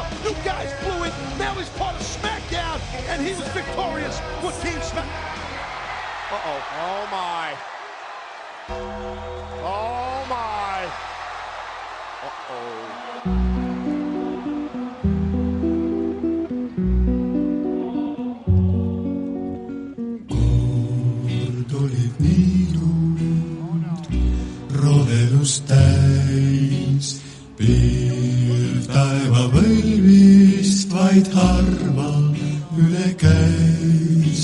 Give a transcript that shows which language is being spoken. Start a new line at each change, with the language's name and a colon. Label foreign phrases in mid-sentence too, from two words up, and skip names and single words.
English: You guys blew it. Now he's part of SmackDown, and he was victorious with Team Smack. Uh-oh. Oh, my. Oh, my. Uh-oh.
Estonian: Olid niidud rohelust täis, pilv taeva võlvist vaid harva üle käis.